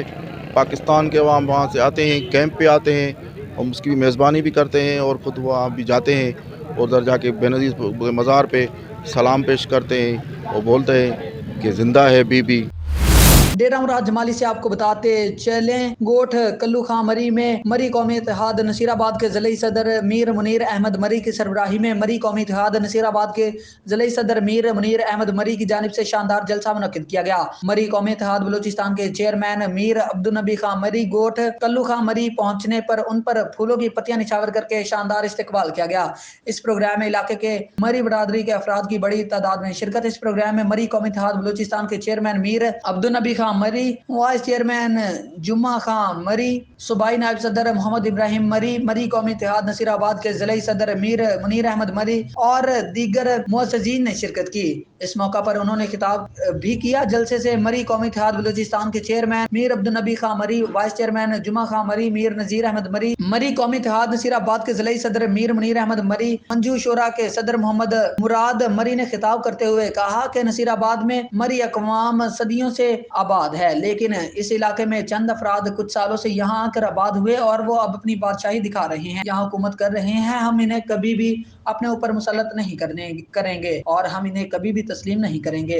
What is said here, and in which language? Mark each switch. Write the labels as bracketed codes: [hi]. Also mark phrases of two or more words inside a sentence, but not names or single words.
[ur] پاکستان کے عوام وہاں سے آتے ہیں، کیمپ پہ آتے ہیں، ہم اس کی میزبانی بھی کرتے ہیں اور خود وہاں بھی جاتے ہیں اور ادھر جا کے بینظیر مزار پہ سلام پیش کرتے ہیں اور بولتے ہیں کہ زندہ ہے بی بی. ڈیرہ مراد جمالی سے آپ کو بتاتے چلیں، گوٹھ کلو خاں مری میں مری قومی اتحاد نصیرآباد کے ضلعے صدر میر منیر احمد مری کی سربراہی میں مری قومی اتحاد نصیرآباد کے ضلعے صدر میر منیر احمد مری کی جانب سے شاندار جلسہ منعقد کیا گیا. مری قومی اتحاد بلوچستان کے چیئرمین میر عبد النبی خاں مری گوٹھ کلو خاں مری پہنچنے پر ان پر پھولوں کی پتیاں نچھاور کرکے شاندار استقبال کیا گیا. اس پروگرام میں علاقے کے مری برادری کے افراد کی بڑی تعداد میں شرکت. اس پروگرام میں مری قومی اتحاد بلوچستان کے چیئرمین میر عبد النبی خاں مری، وائس چیئرمین جمعہ خاں مری، صوبائی نائب صدر محمد ابراہیم مری، مری قومی اتحاد نصیرآباد کے ضلعے صدر میر منیر احمد مری اور دیگر معززین نے شرکت کی. اس موقع پر انہوں نے خطاب بھی کیا. جلسے سے مری قومی اتحاد بلوچستان کے چیئرمین میر عبد النبی خاں مری، وائس چیئرمین جمعہ خاں مری، میر نذیر احمد مری، مری قومی اتحاد نصیرآباد کے ضلعے صدر میر منیر احمد مری, منجو شورہ کے صدر محمد مراد مری نے خطاب کرتے ہوئے کہا کہ نصیرآباد میں مری اقوام صدیوں سے آباد ہے، لیکن اس علاقے میں چند افراد کچھ سالوں سے یہاں آکر آباد ہوئے اور وہ اب اپنی بادشاہی دکھا رہے ہیں، یہاں حکومت کر رہے ہیں. ہم انہیں کبھی بھی اپنے اوپر مسلط نہیں کریں گے اور ہم انہیں کبھی بھی تسلیم نہیں کریں گے.